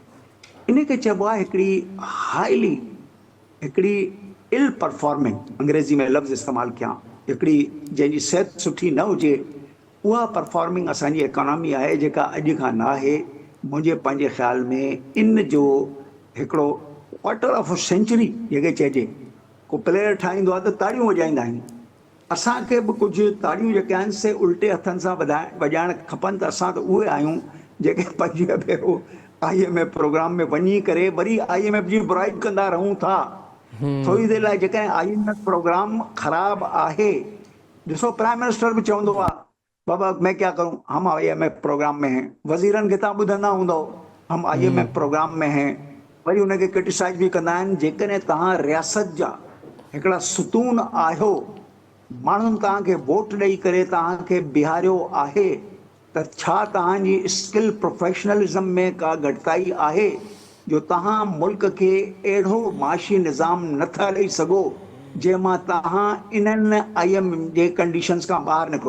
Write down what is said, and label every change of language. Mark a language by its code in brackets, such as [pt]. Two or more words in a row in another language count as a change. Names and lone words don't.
[sd] इन खे चइबो आहे हिकिड़ी [en] ill performing, [sd] अंग्रेज़ी में लफ़्ज़ इस्तेमालु कयां, हिकिड़ी जंहिंजी सिहत सुठी न हुजे उहा परफॉर्मिंग असांजी इकोनॉमी आहे जेका अॼु खां न आहे। मुंहिंजे पंहिंजे ख़्याल में इन जो हिकिड़ो [en] quarter of century [sd] जेके चइजे, को प्लेयर ठाहींदो आहे त ताड़ियूं वॼाईंदा आहियूं। असांखे बि कुझु ताड़ियूं जेके आहिनि से उल्टे हथनि सां वॼाइण खपनि। त असां त उहे आहियूं जेके 25 भेरो IMF प्रोग्राम में वञी करे वरी IMF जी बुराई कंदा रहूं था। थोरी देरि लाइ जेकॾहिं IMF प्रोग्राम ख़राब आहे, ॾिसो [en] prime minister [sd] बि चवंदो आहे [ur] بابا میں کیا کروں، ہم IMF پروگرام میں ہیں. [sd] वज़ीरनि खे तव्हां ॿुधंदा हूंदव, [ur] ہم IMF پروگرام میں ہیں. [sd] वरी उनखे क्रिटिसाइज़ बि कंदा आहिनि। जेकॾहिं तव्हां रियासत जा हिकिड़ा सुतून आहियो, माण्हुनि तव्हांखे वोट ॾेई करे तव्हांखे बीहारियो आहे, त छा तव्हांजी [en] skill professionalism [sd] में का घटिताई आहे जो तव्हां मुल्क खे अहिड़ो माशी निज़ाम नथा ॾेई सघो जंहिंमां तव्हां इन्हनि IMF जे कंडीशन्स खां ॿाहिरि निकिरो।